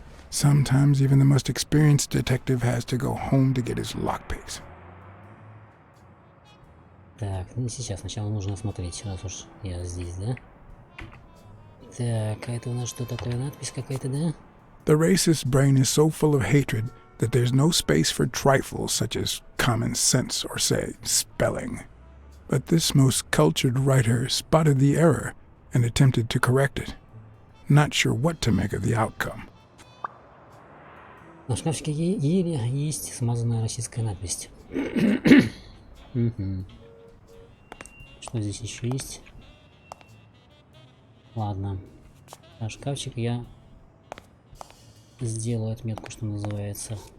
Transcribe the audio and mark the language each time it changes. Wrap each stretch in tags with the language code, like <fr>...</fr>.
<en>Sometimes even the most experienced detective has to go home to get his lockpicks.</en> <ru>Так, ну сейчас сначала нужно осмотреть, раз уж я здесь, да? Так, а это у нас что такое? Надпись какая-то, да?</ru> <en>The racist brain is so full of hatred that there's no space for trifles such as common sense or, say, spelling. But this most cultured writer spotted the error and attempted to correct it. Not sure what to make of the outcome.</en> <ru>На шкафчике еле есть смазанная российская надпись. Что здесь еще есть? Ладно. На шкафчик я сделаю отметку, что называется.</ru>